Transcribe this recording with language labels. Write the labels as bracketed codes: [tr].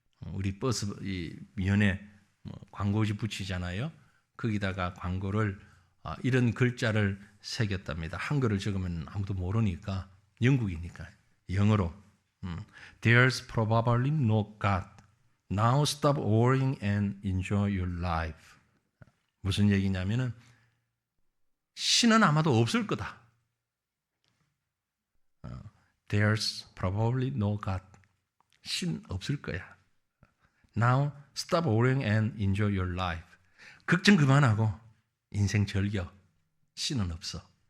[ko] 우리 버스 이 면에 광고지 붙이잖아요. 거기다가 광고를 이런 글자를 새겼답니다. 한글을 적으면 아무도 모르니까 영국이니까 영어로 [en] There's probably no God. Now stop worrying and enjoy your life. [ko] 무슨 얘기냐면은 신은 아마도 없을 거다. [en] There's probably no God. [ko] 신 없을 거야. [en] Now stop worrying and enjoy your life. [ko] 걱정 그만하고 인생 즐겨. 신은 없어.